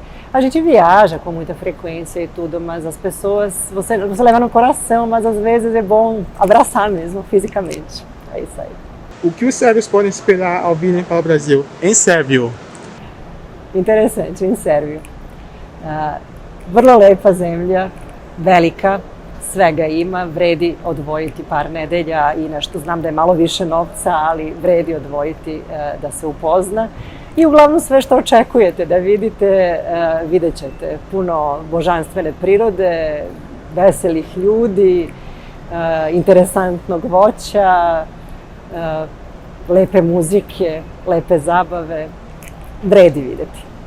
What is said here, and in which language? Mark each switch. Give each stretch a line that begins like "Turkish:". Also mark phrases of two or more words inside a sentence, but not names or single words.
Portuguese: A gente viaja com muita frequência e tudo, mas as pessoas, você leva no coração, mas às vezes é bom abraçar mesmo, fisicamente. É isso aí. O que os sérvios podem esperar ao virem para o Brasil? Em sérvio. Interessante, em sérvio.
Serbian: Vrlo lepa zemlja, velika, svega ima, vredi odvojiti par nedelja i nešto, znam da je malo više novca, ali vredi odvojiti da se upozna. I uglavnom sve što očekujete da vidite, vidjet ćete puno božanstvene prirode, veselih ljudi, interesantnog voća, lepe muzike, lepe zabave, vredi vidjeti.